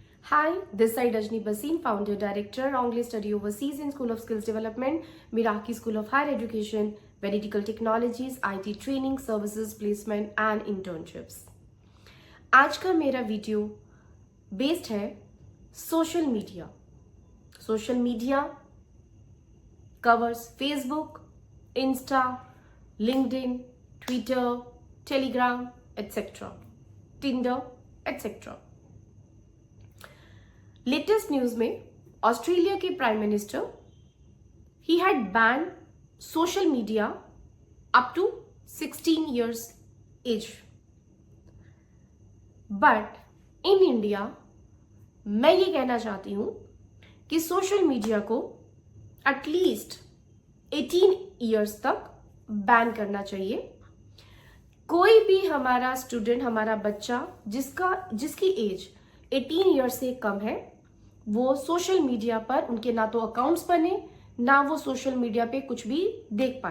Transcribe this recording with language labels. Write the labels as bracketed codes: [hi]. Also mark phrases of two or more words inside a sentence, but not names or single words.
[en] Hi, this side Rajni Basin, Founder Director, Anglais Study Overseas in School of Skills Development, Miraki School of Higher Education, Medical Technologies, IT Training, Services, Placement and Internships. [hi] आज का मेरा वीडियो बेस्ड है [en] social media. social media covers Facebook, Insta, LinkedIn, Twitter, Telegram, etc., Tinder, etc. latest news में ऑस्ट्रेलिया के prime minister he had ban social media up to 16 years age. but in India [hi] मैं ये कहना चाहती हूं कि [en] social media [hi] को एटलीस्ट 18 years तक बैन करना चाहिए. कोई भी हमारा स्टूडेंट, हमारा बच्चा जिसकी एज 18 years से कम है, वो [en] social media [hi] पर उनके ना तो अकाउंट्स बने, ना वो [en] social media [hi] पे कुछ भी देख पाए.